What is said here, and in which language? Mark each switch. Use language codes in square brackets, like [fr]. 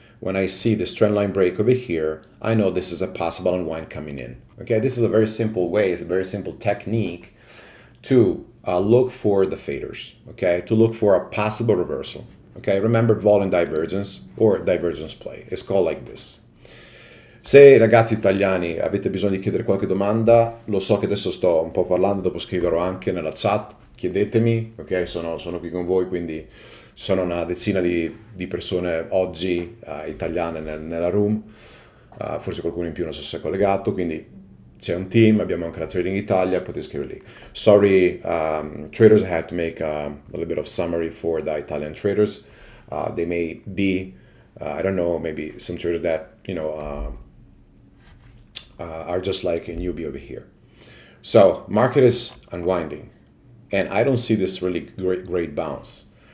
[en] When I see this trend line break over here, I know this is a possible unwind coming in. Okay, this is a very simple way, it's a very simple technique to look for the faders, okay, to look for a possible reversal. Okay, remember volume divergence or divergence play, it's called like this. [it] Se ragazzi italiani avete bisogno di chiedere qualche domanda, lo so che adesso sto un po' parlando, dopo scriverò anche nella chat, chiedetemi, ok, sono qui con voi, quindi sono una decina di persone oggi italiane nella room, forse qualcuno in più non so se è collegato, quindi c'è un team, abbiamo anche la Trading Italia, potete scriverli. [en] Sorry, traders, I had to make a little bit of summary for the Italian traders. They may be, I don't know, maybe some traders that, you know, are just like a newbie over here. So market is unwinding, and I don't see this really great bounce.